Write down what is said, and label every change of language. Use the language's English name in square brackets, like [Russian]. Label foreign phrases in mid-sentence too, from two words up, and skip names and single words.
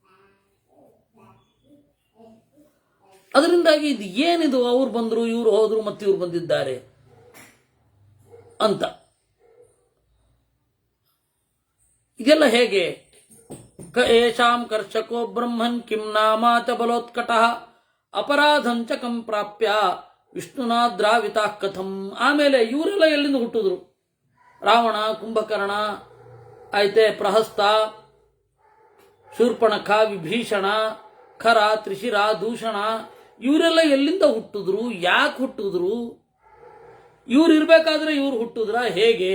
[Kannada] ಅದರಿಂದಾಗಿ ಇದು ಏನಿದು, ಅವ್ರು ಬಂದರು, ಇವ್ರು ಹೋದ್ರು, ಮತ್ತೆ ಇವ್ರು ಬಂದಿದ್ದಾರೆ ಅಂತ. ಇದೆಲ್ಲ ಹೇಗೆ? [Sanskrit] ಏಷಾಂ ಕರ್ಷಕೋ ಬ್ರಹ್ಮನ್ ಕಿಂ ನಾಮಾಚ ಬಲೋತ್ಕಟಃ ಅಪರಾಧಂಚ ಕಂ ಪ್ರಾಪ್ಯ ವಿಷ್ಣುನಾದ್ರಾವಿತಾ ಕಥಂ. [Kannada] ಆಮೇಲೆ ಇವರೆಲ್ಲ ಎಲ್ಲಿಂದ ಹುಟ್ಟಿದ್ರು? ರಾವಣ, ಕುಂಭಕರ್ಣ, ಆಯ್ತೆ ಪ್ರಹಸ್ತ, ಶೂರ್ಪಣಖ, ವಿಭೀಷಣ, ಖರ, ತ್ರಿಶಿರ, ದೂಷಣ, ಇವರೆಲ್ಲ ಎಲ್ಲಿಂದ ಹುಟ್ಟಿದ್ರು? ಯಾಕೆ ಹುಟ್ಟಿದ್ರು? ಇವ್ರು ಇರ್ಬೇಕಾದ್ರೆ ಇವ್ರು ಹುಟ್ಟಿದ್ರ? ಹೇಗೆ?